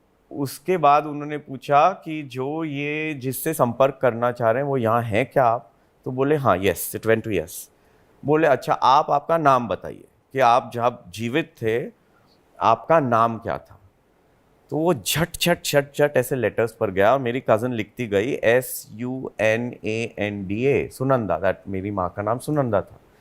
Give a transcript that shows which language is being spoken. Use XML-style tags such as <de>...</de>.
<hi>उसके बाद उन्होंने पूछा कि जो ये जिससे संपर्क करना चाह रहे हैं वो यहाँ हैं क्या आप? तो बोले हाँ,</hi> <en>Yes, it went to yes.</en> <hi>बोले अच्छा, आप आपका नाम बताइए कि आप जब जीवित थे आपका नाम क्या था? तो वो झट झट झट झट ऐसे लेटर्स पर गया और मेरी कज़न लिखती गई SUNANDA, सुनंदा, दैट मेरी माँ का नाम सुनंदा था।</hi>